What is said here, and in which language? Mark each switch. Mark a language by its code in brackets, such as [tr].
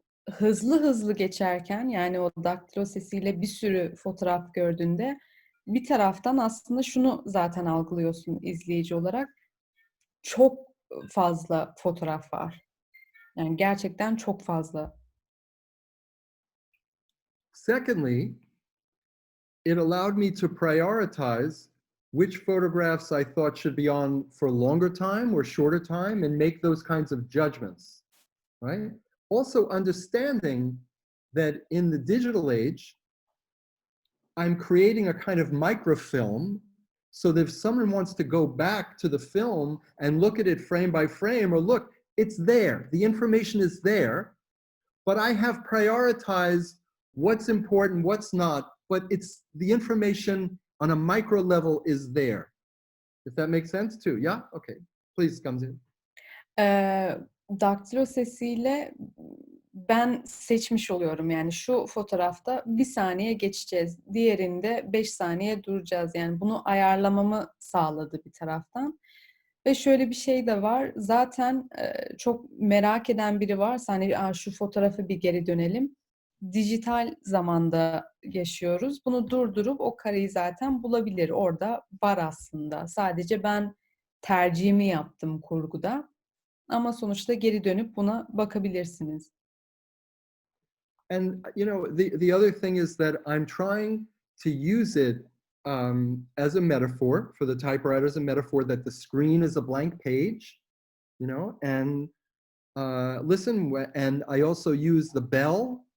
[tr] Hızlı geçerken yani o daktilo sesiyle bir sürü fotoğraf gördüğünde bir taraftan aslında şunu zaten algılıyorsun izleyici olarak. Çok fazla fotoğraf var. Yani gerçekten çok fazla. [en] Secondly, it allowed me to prioritize which photographs I thought should be on for a longer time or shorter time and make those kinds of judgments, right? Also understanding that in the digital age, I'm creating a kind of microfilm so that if someone wants to go back to the film and look at it frame by frame, or look, it's there, the information is there, but I have prioritized what's important, what's not, but it's the information on a micro level is there. If that makes sense too, yeah? Okay, please, Gamze. [tr] Daktilo sesiyle ben seçmiş oluyorum. Yani şu fotoğrafta 1 saniye geçeceğiz. Diğerinde 5 saniye duracağız. Yani bunu ayarlamamı sağladı bir taraftan. Ve şöyle bir şey de var. Zaten çok merak eden biri varsa hani şu fotoğrafı bir geri dönelim. dijital zamanda yaşıyoruz. Bunu durdurup o kareyi zaten bulabilir. Orada var aslında. Sadece ben tercihimi yaptım kurguda. Ama sonuçta geri dönüp buna bakabilirsiniz. [en] And you know, the other thing is that I'm trying to use it as a metaphor for the typewriter, as a metaphor that the screen is a blank page, you know, and listen, and I also use the bell.